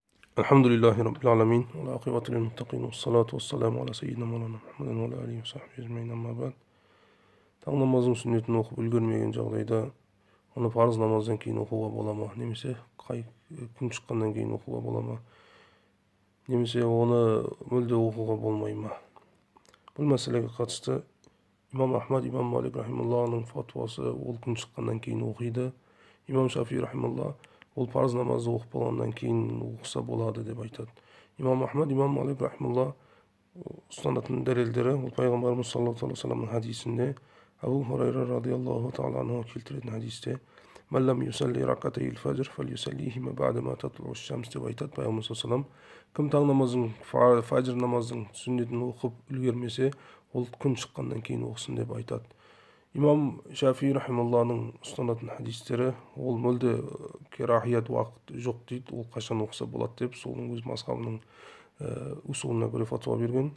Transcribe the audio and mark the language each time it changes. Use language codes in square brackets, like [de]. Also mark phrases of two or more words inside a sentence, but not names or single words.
[ar] الحمد لله رب العالمين والعاقبة للمتقين والصلاة والسلام على سيدنا مولانا محمد وعلى آله وصحبه أجمعين أما بعد. [kk] Таң намазының сүннетін оқып үлгермеген жағдайда оны парыз намаздан кейін оқуға бола ма, немесе күн шыққаннан кейін оқуға бола ма, немесе оны мүлде оқуға болмай ма? Бұл мәселеге қатысты имам Ахмад, имам Малик рахималлахның фатуасы ол күн шыққаннан кейін оқиды. Имам Шафи рахималлах ол парыз намазды оқып болғаннан кейін оқыса болады деп айтады. Имам Ахмад, имам Малик рахималлах ұстанатын дәлелдері ол пайғамбарымыз [ar] صلى الله عليه وسلم [kk] хадисінде, Абу Хурайра [ar] رضي الله تعالى عنه [kk] келтіретін хадисте, [ar] "من لم يصل ركعتي الفجر فليصلهما بعدما تطلع الشمس" [kk] деп айтады пайғамбарымыз [ar] صلى الله عليه وسلم. [kk] Кім таң намазының фаджр намазының сүннетін оқып үлгермесе, ол күн шыққаннан кейін оқысын деп айтады. Имам Шафи рахималлахның ұстанатын хадистері ол мүлде керахият уақыт жоқ дейді, ол қашан оқыса болады деп соның өз мазхабының усулына göre фатуа берген.